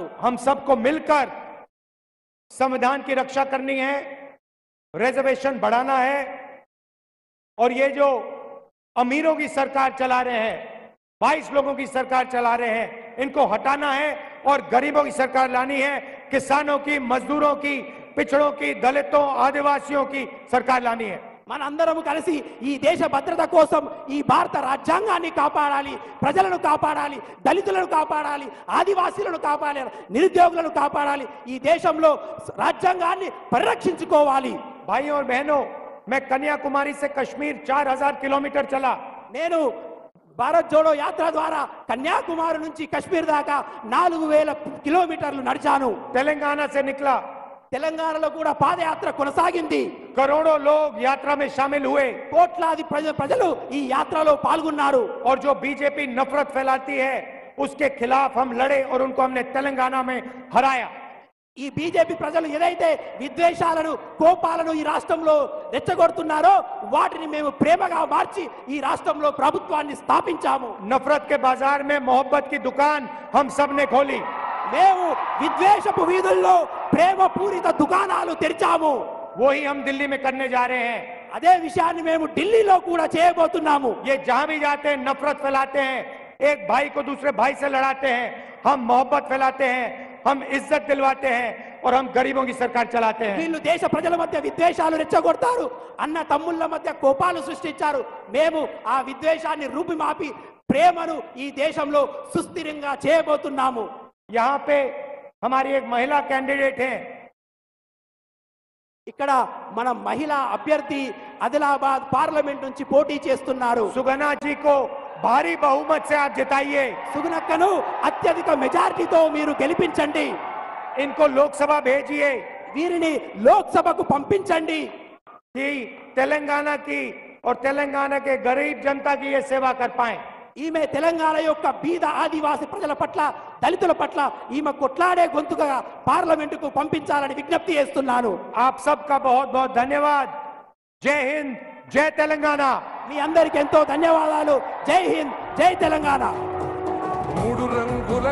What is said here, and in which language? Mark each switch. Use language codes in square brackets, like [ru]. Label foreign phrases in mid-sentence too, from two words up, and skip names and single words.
[hi] हम सबको मिलकर संविधान की रक्षा करनी है, रिजर्वेशन बढ़ाना है और ये जो अमीरों की सरकार चला रहे हैं, 22 लोगों की सरकार चला रहे हैं, इनको हटाना है और गरीबों की सरकार लानी है। किसानों की, मजदूरों की, पिछड़ों की, दलितों, आदिवासियों की सरकार लानी है। [te] మనందరం కలిసి ఈ దేశ భద్రత కోసం ఈ భారత రాజ్యాంగాన్ని కాపాడాలి, ప్రజలను కాపాడాలి, దళితులను కాపాడాలి, ఆదివాసీలను కాపాడాలి, నిరుద్యోగులను కాపాడాలి, ఈ దేశంలో రాజ్యాంగాన్ని పరిరక్షించుకోవాలి. [hi] भाइयों और बहनों, मैं कन्याकुमारी से कश्मीर 4000 किलोमीटर चला। [te] నేను భారత్ జోడో యాత్ర ద్వారా కన్యాకుమారి నుంచి కశ్మీర్ దాకా 4000 కిలోమీటర్లు నడిచాను. [hi] तेलंगाना से निकला। [te] తెలంగాణలో కూడా పాదయాత్ర కొనసాగింది. [hi] करोड़ों लोग यात्रा में शामिल हुए। [te] కోట్లాది ప్రజలు ఈ యాత్రలో పాల్గొన్నారు. [hi] और जो बीजेपी नफरत फैलाती है, उसके खिलाफ हम लड़े और उनको हमने तेलंगाना में हराया। [te] ఈ బీజేపీ ప్రజలు ఏదైతే విద్వేషాలను, కోపాలను ఈ రాష్ట్రంలో రెచ్చగొడుతున్నారో వాటిని మేము ప్రేమగా మార్చి ఈ రాష్ట్రంలో ప్రభుత్వాన్ని స్థాపించాము. [hi] नफरत के बाजार में मोहब्बत की दुकान हम सब ने खोली। [te] మేము విద్వేషపు వీధుల్లో ప్రేమ పూరిత దుకాణాలు తెరిచాము. [hi] वही हम दिल्ली में करने जा रहे हैं। [te] అదే విషయాన్ని మేము ఢిల్లీలో కూడా చేయబోతున్నాము. [hi] ये जहां भी जाते हैं नफरत फैलाते हैं, एक भाई को दूसरे भाई से लड़ाते हैं। हम मोहब्बत फैलाते हैं, हम इज्जत दिलवाते हैं और हम गरीबों की सरकार चलाते हैं। [te] వీళ్ళు దేశ ప్రజల మధ్య విద్వేషాలు రెచ్చగొడతారు, అన్న తమ్ముళ్ళ మధ్య కోపాలు సృష్టించారు. మేము ఆ విద్వేషాన్ని రూపుమాపి ప్రేమను ఈ దేశంలో సుస్థిరంగా చేయబోతున్నాము. [hi] यहाँ पे हमारी एक महिला कैंडिडेट है। [te] ఇక్కడ మన మహిళా అభ్యర్థి ఆదిలాబాద్ పార్లమెంట్ నుంచి పోటీ చేస్తున్నారు. [hi] सुगना जी को भारी बहुमत से आप जिताइए। [te] సుగుణక్కను అత్యధిక మెజారిటీతో మీరు గెలిపించండి. [hi] इनको लोकसभा भेजिए [te] వీరిని లోక్సభకు పంపించండి. [hi] कि तेलंगाना की और तेलंगाना के गरीब जनता की ये सेवा कर पाए। [te] ఈమె తెలంగాణ యొక్క బీద ఆదివాసి ప్రజల పట్ల, దళితుల పట్ల ఈమె కొట్లాడే గొంతుగా పార్లమెంటుకు పంపించాలని విజ్ఞప్తి చేస్తున్నాను. [hi] आप सबका बहुत बहुत धन्यवाद। जय हिंद, जय तेलंगाना। [te] మీ అందరికీ ఎంతో ధన్యవాదాలు. జై హింద్, జై తెలంగాణ. మూడు రంగుల